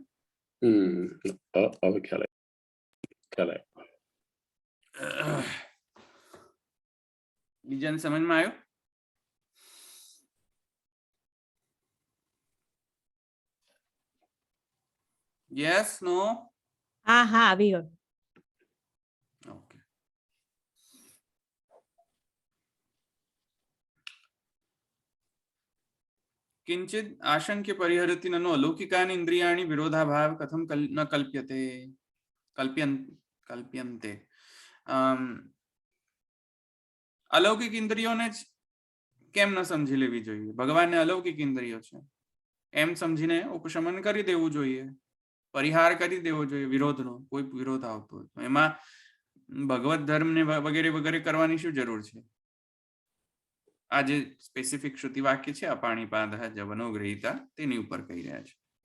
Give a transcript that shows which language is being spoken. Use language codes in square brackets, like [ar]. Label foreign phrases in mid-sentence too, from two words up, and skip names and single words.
[gu] હવે ખ્યાલ બીજાને સમજમાં આવ્યું? [en] yes, no? [gu] હા હા આવી ગયો. ઓકે. [sa] किंचित आशंक्य परिहरति ननु अलौकिकानि इंद्रियाणि विरोधाभाव कथम न कल्प्यते कल्प्यन्ते. [hi] अलौकिक इंद्रियों ने [gu] કેમ ન સમજી લેવી જોઈએ? ભગવાનને અલૌકિક ઇન્દ્રિયો છે એમ સમજીને ઉપશમન કરી દેવું જોઈએ, પરિહાર કરી દેવો જોઈએ વિરોધનો. કોઈ વિરોધ આવતો હોય તો એમાં ભગવત ધર્મ ને વગેરે વગેરે કરવાની શું જરૂર છે? આ જે સ્પેસિફિક શ્રુતિ વાક્ય છે [sa] अपाणिपादो जवनो ग्रहीता [gu] તેની ઉપર કહી રહ્યા છે.